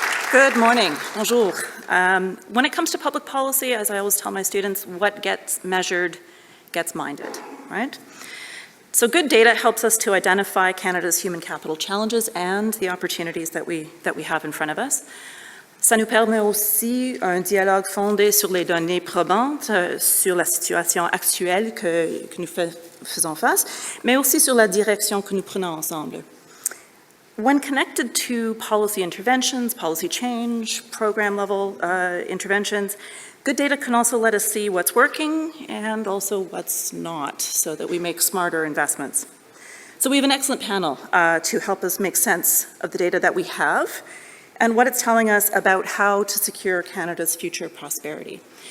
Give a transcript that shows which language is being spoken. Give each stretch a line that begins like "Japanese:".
English: Good morning.
French: Bonjour.
English: When it comes to public policy, as I always tell my students, what gets measured gets minded, right? So good data helps us to identify Canada's human capital challenges and the opportunities that we have in front of us.
French: Ça nous permet aussi un dialogue fondé sur les données probantes, sur la situation actuelle que nous faisons face, mais aussi sur la direction que nous prenons ensemble.
English: When connected to policy interventions, policy change, program level interventions, good data can also let us see what's working and also what's not, so that we make smarter investments. So we have an excellent panel to help us make sense of the data that we have and what it's telling us about how to secure Canada's future prosperity.